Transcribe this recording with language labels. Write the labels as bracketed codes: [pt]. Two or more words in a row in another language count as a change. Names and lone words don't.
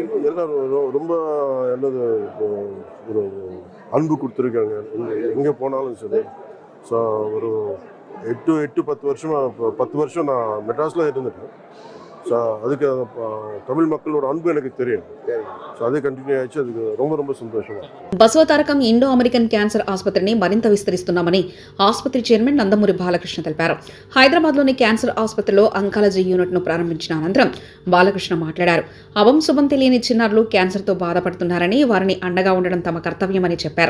[ta] எல்லாம் ரொம்ப என்னது ஒரு அன்பு கொடுத்துருக்காங்க. எங்கே போனாலும் சரி. ஸோ ஒரு 8-10 வருஷம் நான் மெட்ராஸில் இருந்துட்டேன். ஸோ அதுக்கு தமிழ் மக்களோட அன்பு எனக்கு தெரியும். ஸோ அதே కంటిన్యూ ஆயிடுச்சு. அதுக்கு ரொம்ப ரொம்ப సంతోషமா. [te] బసవతారకం ఇండో అమెరికన్ క్యాన్సర్ ఆసుపత్రిని మరింత విస్తరిస్తున్నామని ఆసుపత్రి చైర్మన్ నందమూరి బాలకృష్ణ తెలిపారు. హైదరాబాద్లోని క్యాన్సర్ ఆసుపత్రిలో అంకాలజీ యూనిట్ను ప్రారంభించిన అనంతరం బాలకృష్ణ మాట్లాడారు. అవం శుభం తెలియని చిన్నారులు క్యాన్సర్తో బాధపడుతున్నారని, వారిని అండగా ఉండడం తమ కర్తవ్యమని చెప్పారు.